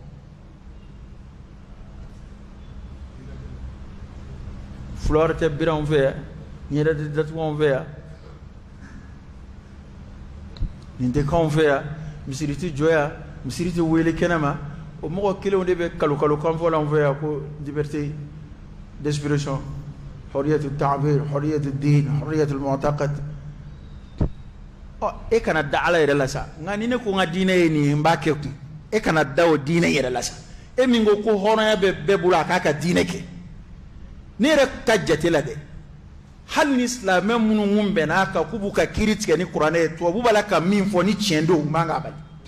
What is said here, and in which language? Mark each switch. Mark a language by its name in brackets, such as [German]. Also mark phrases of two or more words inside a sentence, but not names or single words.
[Bambara] fleur tɛ bira anw fɛ yan ɲɛda tɛ datugu anw fɛ yan nin tɛ k'anw fɛ yan misiri tɛ jɔ yan misiri tɛ wele kɛnɛma o mɔgɔ kelenw de bɛ kalo kan fɔ l'anw fɛ yan ko [French] liberté d'expression [Arabic] حرية التعبير حرية الدين حرية المعتقد [Bambara] e kana da ala yɛrɛ la sa nka ni ne ko n ka diinɛ ye nin ye n b'a kɛ kun e kana da o diinɛ yɛrɛ la sa e min ko hɔrɔnya bɛ bɛɛ bolo a k'a ka diinɛ kɛ ne yɛrɛ ka jate la dɛ hali ni silamɛ minnu kun bɛn'a kan k'u b'u ka kiiri tigɛ ni kuranɛ ye tubabu b'a la ka min fɔ ni tiɲɛ don u man k'a bali